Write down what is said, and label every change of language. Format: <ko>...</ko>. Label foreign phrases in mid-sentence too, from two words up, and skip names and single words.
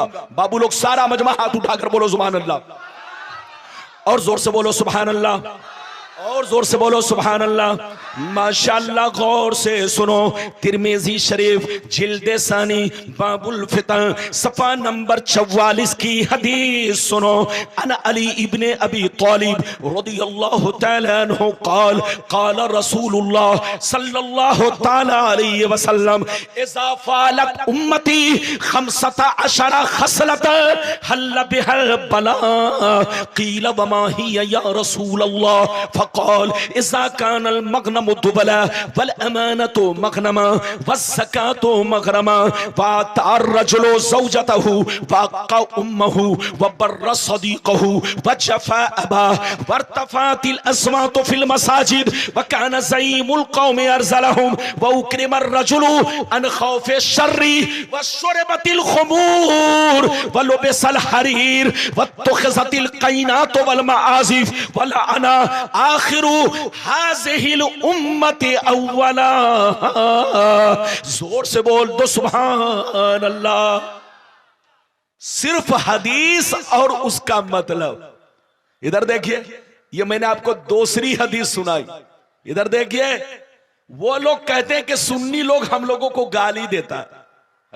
<hi>बाबू लोग सारा मजमा हाथ उठाकर बोलो</hi> <ar>سبحان الله,</ar> <hi>और जोर से बोलो</hi> <ar>سبحان الله,</ar> <hi>और जोर से बोलो</hi> <ar>سبحان الله.</ar> <hi>माशाअल्लाह, गौर से सुनो। तिरमिजी शरीफ जिल्द सानी</hi> <ar>باب الفتن</ar> <hi>सफा नंबर 44 की हदीस सुनो।</hi> <ar>عن علي بن أبي طالب رضي الله تعالى عنه قال قال رسول الله صلى الله تعالى عليه وسلم إذا فعلت أمتي 15 خصلة حل بها البلاء قيل وما هي يا رسول الله فقال إذا كان المغنم دولا والأمانة مغنما والزكاة مغرما وأطاع الرجل زوجته وعق أمه وبر صديقه وجفا أباه وارتفعت الأصوات في المساجد وكان زعيم القوم أرذلهم وأكرم الرجل عن خوف شره وشربت الخمور ولبس الحرير واتخذت القينات والمعازف ولعن آخر هذه الأمة أولها.</ar> <hi>जोर से बोल दो</hi> <ar>سبحان الله.</ar> <hi>सिर्फ हदीस और उसका मतलब। इधर देखिए, ये मैंने आपको दूसरी हदीस सुनाई। इधर देखिए, वो लोग कहते हैं कि सुन्नी लोग हम लोगों को गाली देता है।</hi>